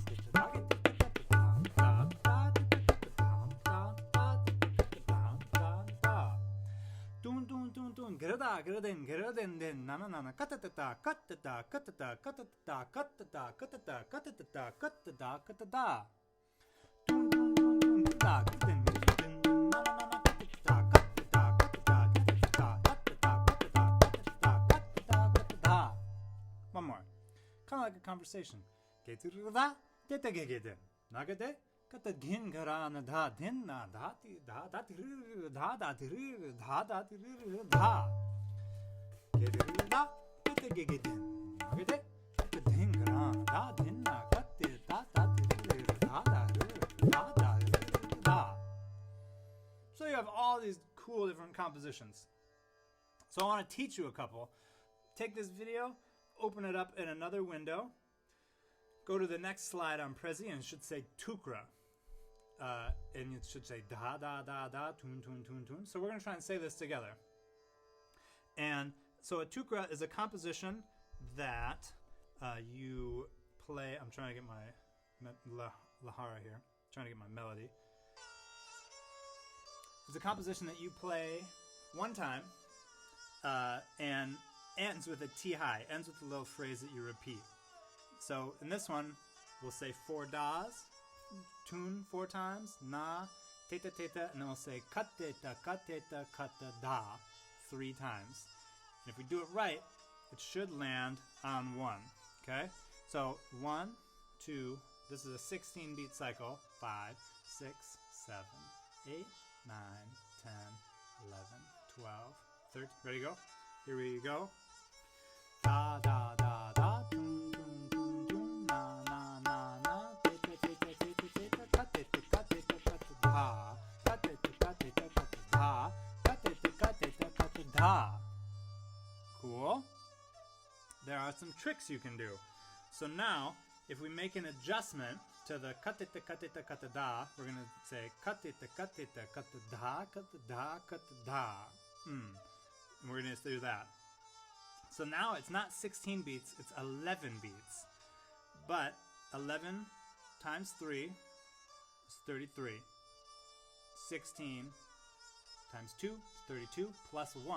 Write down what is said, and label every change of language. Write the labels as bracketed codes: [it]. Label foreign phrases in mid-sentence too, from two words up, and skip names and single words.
[en] Geraden den nana katata katata katata katata katata katata katata katata katata one more, kind of like a conversation. Kata din garana da din na da da da da da da da da da gegedin gede din garana da din na katte da da da da. So you have all these cool different compositions. So I want to teach you a couple. Take this video, open it up in another window, go to the next slide on Prezi, and it should say tukra. And it should say da da da da tun tun tun tun. So we're going to try and say this together. And so a tukra is a composition that you play. I'm trying to get my lahara here. Trying to get my melody. It's a composition that you play one time and ends with a ti, ends with a little phrase that you repeat. So in this one, we'll say 4 das, tune 4 times, na, teta teta, and then we'll say kateta kateta kata da 3 times. And if we do it right, it should land on 1. Okay? So 1, 2, this is a 16 beat cycle. 5, 6, 7, 8, 9, 10, 11, 12, 13. Ready to go? Here we go. Da da da da, tun tun tun tun, na na na na, teta teta teta teta, kateta kateta kata da, kateta kateta kata da, kateta kateta kata da. Cool. There are some tricks you can do. So now, if we make an adjustment to the kateta kateta kata da, we're gonna say kateta kateta kata da kata da kata da. And we're gonna do that. So now it's not 16 beats, it's 11 beats. But 11 times 3 is 33. 16 times 2 is 32 plus 1.